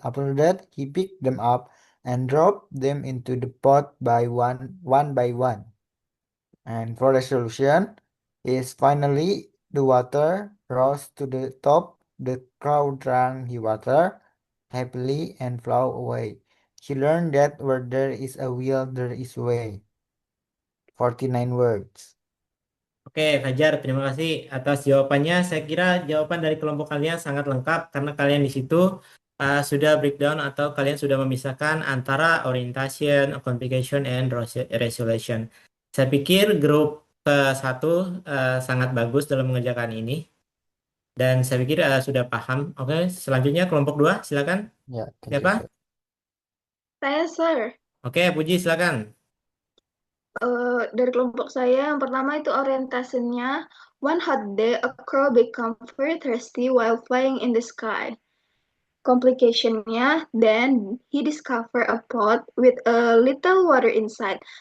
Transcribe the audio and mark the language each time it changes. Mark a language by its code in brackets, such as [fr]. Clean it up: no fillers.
[en] After that, he picked them up and dropped them into the pot one by one. And for resolution is finally the water rose to the top. The crow drank the water happily and flew away. He learned that where there is a will, there is a way. 49 words. [id] Oke, Fajar, terima kasih atas jawabannya. Saya kira jawaban dari kelompok kalian sangat lengkap karena kalian di situ sudah breakdown atau kalian sudah memisahkan antara orientation, complication, and resolution. Saya pikir grup satu sangat bagus dalam mengerjakan ini dan saya pikir sudah paham. Oke, selanjutnya kelompok dua, silakan. [en] Ya, thank you, [id] Siapa? [en] sir. [id] Saya, Sir. Oke, Puji, silakan. Dari kelompok saya, yang pertama itu orientasinya. [en] One hot day, a crow become very thirsty while flying in the sky. Complicationnya, then he discovered a pot with a little water inside.